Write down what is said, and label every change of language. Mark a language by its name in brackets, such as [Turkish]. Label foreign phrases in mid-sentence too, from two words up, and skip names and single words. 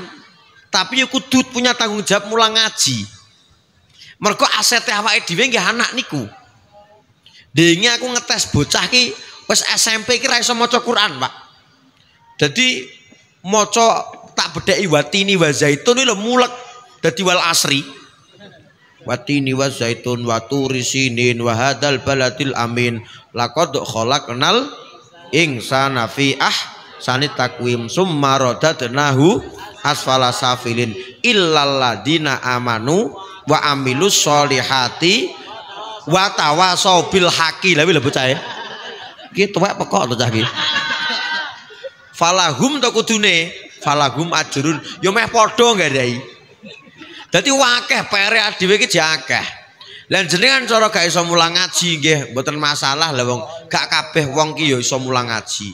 [Javanese] Tapi yo kudu punya tanggung jawab mulang ngaji. Mergo asete awake dhewe nggih anak niku. Dene aku ngetes bocah ki wis SMP ki ra iso maca Quran, Pak. Dadi maca tak bedheki [Arabic] وَالتِّينِ وَالزَّيْتُونِ [Javanese] lho mulek dadi [Arabic] وَالْعَصْرِ. وَالتِّينِ وَالزَّيْتُونِ وَطُورِ سِينِينَ وَهَٰذَا الْبَلَدِ الْأَمِينِ لَقَدْ خَلَقْنَا الْإِنسَانَ فِي أَحْسَنِ تَقْوِيمٍ ثُمَّ رَدَدْنَاهُ أَسْفَلَ سَافِلِينَ إِلَّا الَّذِينَ آمَنُوا وَعَمِلُوا الصَّالِحَاتِ وَتَوَاصَوْا بِالْحَقِّ. [Javanese] Lha lho bocah e. Iki tuwek pekok to cah iki. Falahum to kudune, [Arabic] فَلَهُمْ أَجْرٌ [Javanese] ya meh padha nggarai. Dadi wakeh pere dhewe iki akeh. Lah jenengan cara gak iso mulang ngaji nggih mboten masalah lah wong gak kabeh wong ki ya iso mulang ngaji.